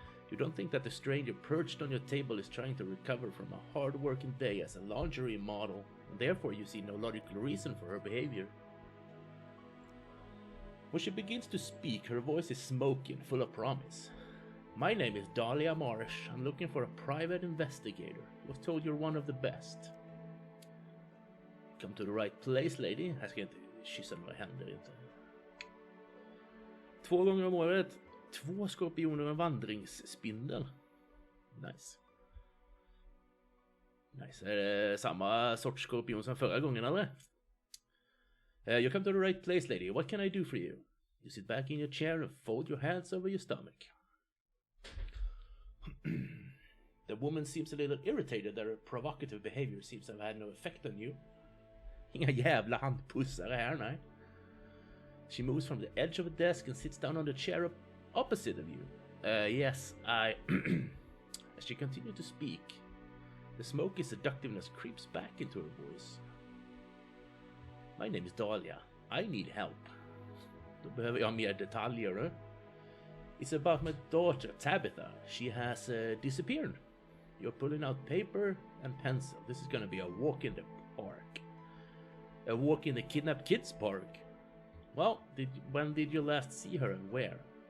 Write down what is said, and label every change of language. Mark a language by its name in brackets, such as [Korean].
[English] You don't think that the stranger perched on your table is trying to recover from a hard-working day as a lingerie model, and therefore you see no logical reason for her behavior. When she begins to speak, her voice is smoky and full of promise. My name is Dahlia Marsh. I'm looking for a private investigator. I was told you're one of the best. Come to the right place, lady. [Swedish] Jag ska inte kyssa några händer inte. 2 gånger om året. 2 skorpioner och en vandringsspindel. Nice. Nice. Är det samma sorts skorpion som förra gången, eller? [English] You come to the right place, lady. What can I do for you? You sit back in your chair and fold your hands over your stomach. The woman seems a little irritated that her provocative behavior seems to have had no effect on you. [Swedish] Inga jävla handpussare här, nej. [English] She moves from the edge of a desk and sits down on the chair opposite of you. Yes, I... As she continues to speak, the smoky seductiveness creeps back into her voice. My name is Dahlia. I need help. [Swedish] Då behöver jag mer detaljer. [English] It's about my daughter, Tabitha. She has disappeared. You're pulling out paper and pencil. This is gonna be a walk in the park. A walk in the kidnapped kids park. Well, when did you last see her and where?